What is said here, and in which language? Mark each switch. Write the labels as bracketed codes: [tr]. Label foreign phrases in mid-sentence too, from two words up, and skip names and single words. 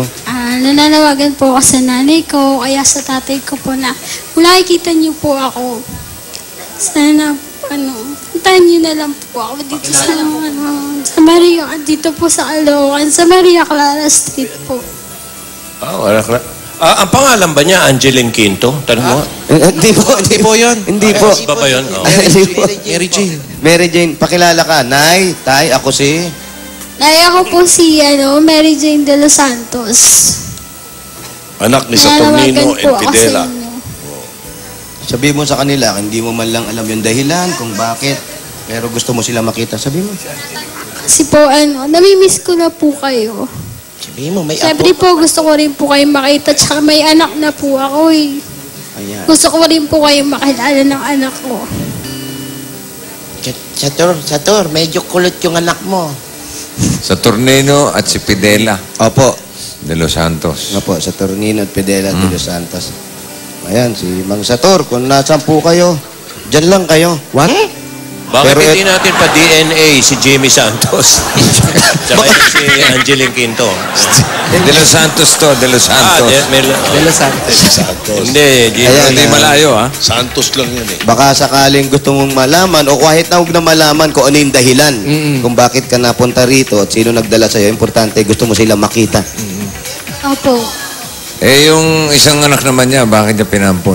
[tl] Nananawagan po ako sa nanay ko, kaya sa tatay ko po na kung nakikita niyo po ako, sana, puntahan niyo na lang po ako dito sa Maria, dito po sa Caloocan, sa Maria Clara Street po. Wala ka. Ang pangalan ba niya, Angeline Quinto? Tanong mo. Hindi po, hindi po yun. Hindi po. Ba ba yun? Oh. Hindi po. Mary Jane. Mary Jane, pakilala ka. Nay, tay, ako si... Nay, ako po si Mary Jane de los Santos. Anak ni Saturnino Nananawagan and po ako sa Fidela. inyo. Sabi mo sa kanila, hindi mo man lang alam yung dahilan kung bakit. Pero gusto mo sila makita. Sabi mo. Kasi po, namimiss ko na po kayo. Sabihin mo, may Siyempre apo. po, gusto ko rin po kayong makita. Tsaka may anak na po ako eh. Ayan. Gusto ko rin po kayong makilala ng anak ko. Sator, medyo kulot yung anak mo. Saturnino at si Fidela Opo. de los Santos. Opo, sa Tornino at Pedela de los Santos. Ayan, si Mang Sator, kung nasan po kayo, dyan lang kayo. What? Bakit Pero hindi natin pa DNA si Jimmy Santos? Tsaka yung si Angeline Quinto. De los Santos to, de los Santos. De los Santos. Santos. Hindi, Jimmy. Ayan, Hindi malayo, ha? Santos lang yan eh. Baka sakaling gusto mong malaman o kahit na huwag na malaman kung ano yung dahilan kung bakit ka napunta rito at sino nagdala sa'yo. Importante, gusto mo sila makita. Opo. Eh, yung isang anak naman niya, bakit niya pinampon?